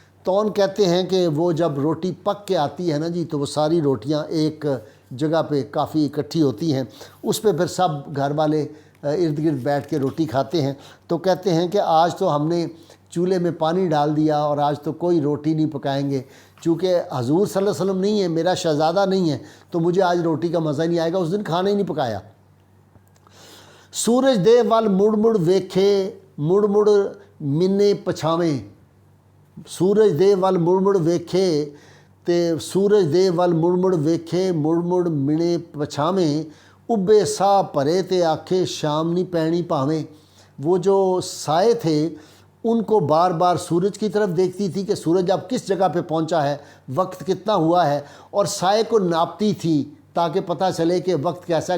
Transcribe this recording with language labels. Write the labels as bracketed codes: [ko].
[hi] तौन कहते हैं कि वो जब रोटी पक के आती है ना जी, तो वो सारी रोटियां एक जगह पे काफ़ी इकट्ठी होती हैं, उस पे फिर सब घर वाले इर्द गिर्द बैठ के रोटी खाते हैं। तो कहते हैं कि आज तो हमने चूल्हे में पानी डाल दिया और आज तो कोई रोटी नहीं पकाएंगे, चूँकि हजूर सल्लल्लाहु अलैहि वसल्लम नहीं है, मेरा शहज़ादा नहीं है, तो मुझे आज रोटी का मज़ा नहीं आएगा। उस दिन खाना ही नहीं पकाया। [pa] ਸੂਰਜ ਦੇ ਵੱਲ ਮੁੜ ਮੁੜ ਵੇਖੇ ਮੁੜ ਮੁੜ ਮਿੰਨੇ ਪਛਾਵੇਂ। ਸੂਰਜ ਦੇ ਵੱਲ ਮੁੜ ਮੁੜ ਵੇਖੇ ਤੇ ਸੂਰਜ ਦੇ ਵੱਲ ਮੁੜ ਮੁੜ ਵੇਖੇ ਮੁੜ ਮੁੜ ਮਿਣੇ ਪਛਾਵੇਂ। उब्बे साह भरे ते आखे शाम नहीं पैनी भावें। [hi] वो जो साए थे उनको बार बार सूरज की तरफ देखती थी कि सूरज अब किस जगह पे पहुंचा है, वक्त कितना हुआ है, और साए को नापती थी ताकि पता चले कि वक्त कैसा है।